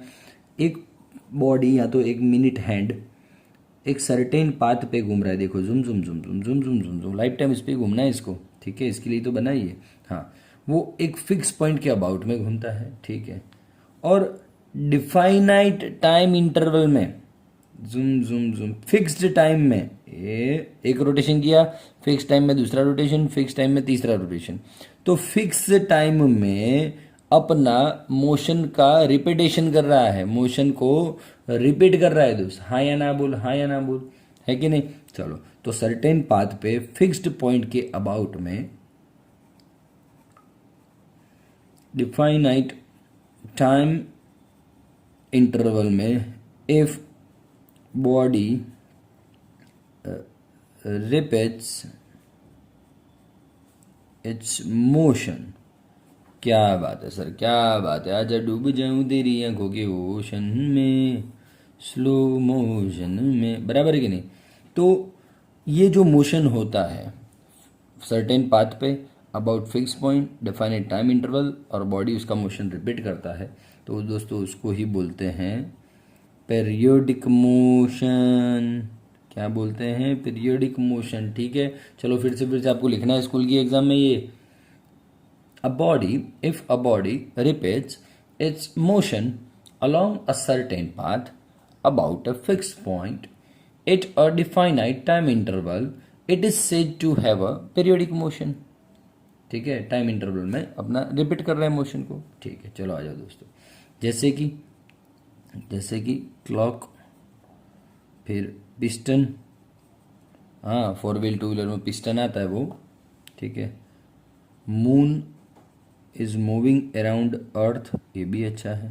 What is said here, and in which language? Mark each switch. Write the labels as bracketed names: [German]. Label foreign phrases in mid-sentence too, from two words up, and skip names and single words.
[Hindi] एक बॉडी या तो एक [English] minute hand [Hindi] एक [English] certain path [Hindi] पे घूम रहा है, देखो जुम जुम जुम जुम जुम जुम जुम जुम, [English] life time [Hindi] इस पर घूमना है इसको। ठीक है, इसके लिए तो बना ही है। हाँ, वो एक [English] fix point [Hindi] के अबाउट में घूमता है। ठीक है, और [English] definite time interval [Hindi] में जुम जुम जुम, [English] fixed time [Hindi] में ये एक रोटेशन किया, [English] fix time [Hindi] में दूसरा रोटेशन, [English] fix time [Hindi] में तीसरा रोटेशन। तो [English] fix time [Hindi] में अपना मोशन का रिपीटेशन कर रहा है, मोशन को रिपीट कर रहा है दोस्त। हाँ या ना बोल, हाँ या ना बोल, है कि नहीं? चलो, तो [English] certain path [Hindi] पे [English] fixed point [Hindi] के अबाउट में [English] definite time interval [Hindi] में [English] if body repeats its motion। [Hindi] क्या बात है सर, क्या बात है। आजा डूब जाऊं तेरी आंखों के ओशन में, [English] slow motion [Hindi] में, बराबर है कि नहीं। तो ये जो मोशन होता है [English] certain path [Hindi] पे [English] about fix point defined time interval [Hindi] और बॉडी उसका [English] motion repeat [Hindi] करता है, तो दोस्तों उसको ही बोलते हैं [English] periodic motion. [Hindi] क्या बोलते हैं? [English] periodic motion. [Hindi] ठीक है, चलो फिर से आपको लिखना है स्कूल की एग्जाम में ये। [English] A body, if a body repeats its motion along a certain path about a fixed point at a definite time interval, it is said to have a periodic motion। [Hindi] ठीक है, [English] time interval [Hindi] में अपना रिपीट कर रहे हैं मोशन को। ठीक है, चलो आ जाओ दोस्तों। जैसे कि क्लॉक, फिर पिस्टन, हाँ 4 व्हील 2 व्हीलर में पिस्टन आता है वो। ठीक है, [English] moon is moving around earth, [Hindi] ये भी अच्छा है।